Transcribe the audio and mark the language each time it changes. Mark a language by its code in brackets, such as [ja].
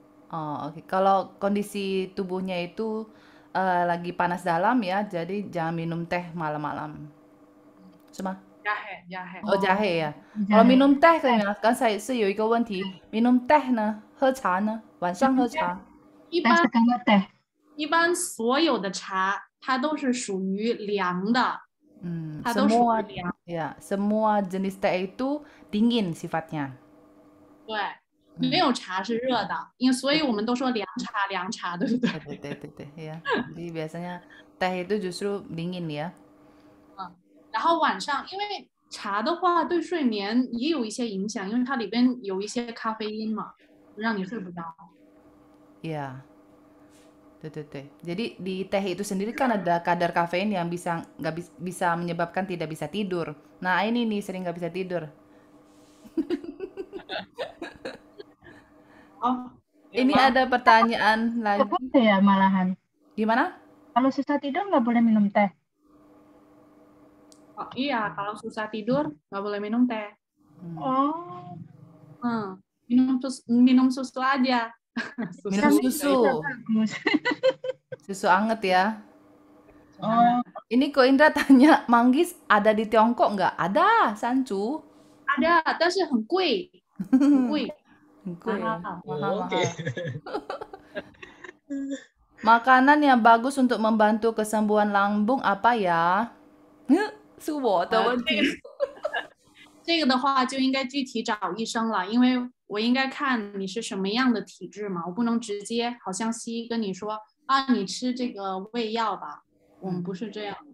[id] Oh, oke. Kalau kondisi tubuhnya itu lagi panas dalam ya, jadi jangan minum teh malam-malam. Sama? Jahe. Oh, jahe ya. Kalau minum teh [zh] 呢，刚才是有一个问题， [id] minum teh [zh] 呢，喝茶呢，晚上喝茶。一般所有的茶，它都是属于凉的。 [id] semua jenis teh itu dingin sifatnya. [zh] 对，没有茶是热的，所以我们都说凉茶，对不对？对呀。 [id] Jadi biasanya teh itu justru dingin ya. [zh] 然后晚上，因为茶的话对睡眠也有一些影响，因为它里边有一些咖啡因嘛，让你睡不着。 [id] Iya. Tuh. Jadi di teh itu sendiri kan ada kadar kafein yang bisa bisa menyebabkan tidak bisa tidur. Nah, ini nih sering nggak bisa tidur. Oh, Ini ada pertanyaan lagi. Boleh ya malahan. Gimana? Kalau susah tidur nggak boleh minum teh. Oh, iya, kalau susah tidur nggak boleh minum teh. Oh. Minum susu aja. Minum susu. Bagus. Susu anget ya. Oh. Ini Ko Indra tanya, manggis ada di Tiongkok nggak? Ada, Sancu. Ada, [zh] 但是很贵，很贵。 [id] Mahal. Makanan yang bagus untuk membantu kesembuhan lambung apa ya? [zh] 是我的问题。这个的话就应该具体找医生了，因为我应该看你是什么样的体质嘛，我不能直接好像西医跟你说啊，你吃这个胃药吧，我们不是这样。